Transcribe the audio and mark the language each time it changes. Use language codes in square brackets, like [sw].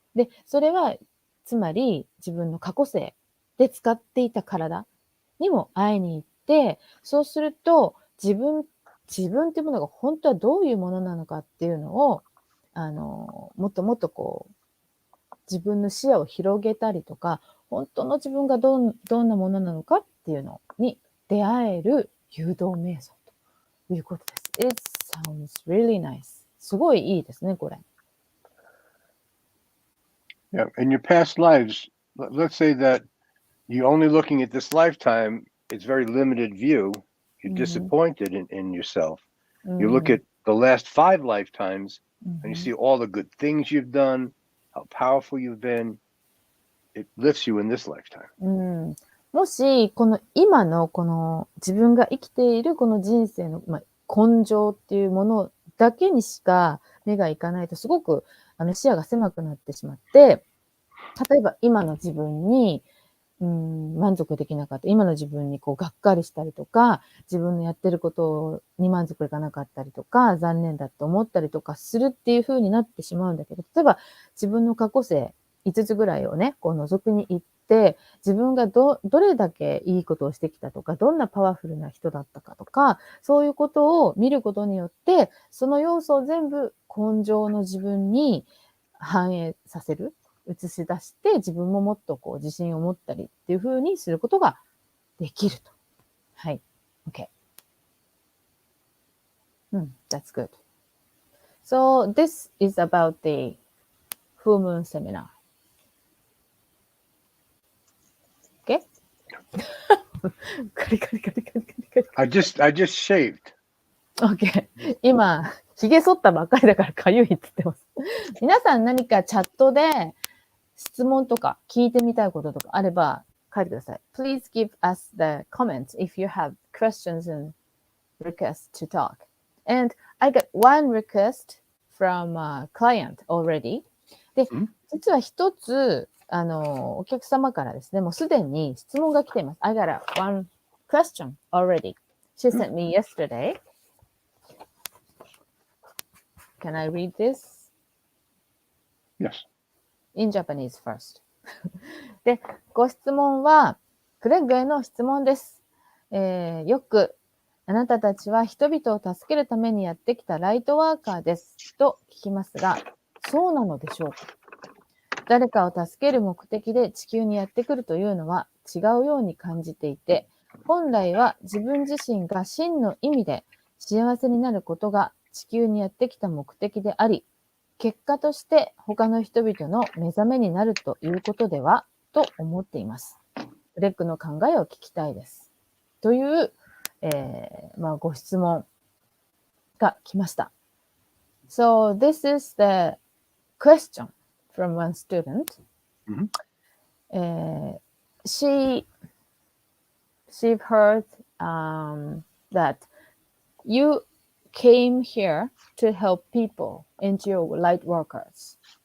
[ja] で、それは、つまり自分の過去世で使っていた体にも会いに行って、そうすると自分っていうものが本当はどういうものなのかっていうのを、もっともっとこう、自分の視野を広げたりとか、本当の自分がどんなものなのかっていうのに出会える誘導瞑想ということです。 [en] It sounds really nice. [ja] すごいいいですね、これ。 [en] Yeah, in your past lives, let's say that you're only looking at this lifetime, it's very limited view. You're disappointed in yourself. You look at the last 5 lifetimes and you see all the good things you've done, how powerful you've been. It lifts you in this lifetime. [ja] もし、この今のこの自分が生きているこの人生の、根性っていうものだけにしか目がいかないとすごく視野が狭くなってしまって、例えば今の自分に満足できなかった。今の自分にこうがっかりしたりとか、自分のやってることに満足いかなかったりとか、残念だと思ったりとかするっていう風になってしまうんだけど、例えば自分の過去世5つぐらいをね、こう覗きに行っって自分がどれだけいいことをしてきたとか、どんなパワフルな人だったかとか、そういうことを見ることによって、その要素を全部根性の自分に反映させる、映し出して、自分ももっとこう自信を持ったりっていう風にすることができると。はい。OK。 [en] That's good. So this is about the full moon seminar. Okay? カリカリカリカリカリカリ。 I just shaved. OK。 [ja] 今、髭剃ったばっかりだからかゆいって言ってます。皆さん何かチャットで質問とか聞いてみたいこととかあれば書いてください。 [en] Please give us the comments if you have questions and requests to talk. And I got one request from a client already. [ja] で、実は一つ、お客様からですね、もうすでに質問が来ています。 [en] I got one question already. She sent me yesterday. Can I read this? Yes. In Japanese first. [ja] で、ご質問は、クレッグへの質問です。よく、あなたたちは人々を助けるためにやってきたライトワーカーですと聞きますが、そうなのでしょうか？誰かを助ける目的で地球にやってくるというのは違うように感じていて、本来は自分自身が真の意味で幸せになることが地球にやってきた目的であり、結果として他の人々の目覚めになるということではと思っています。クレッグの考えを聞きたいです。という、ご質問が来ました。 [en] So this is the question from one student. She heard that you came here to help people and you're light workers.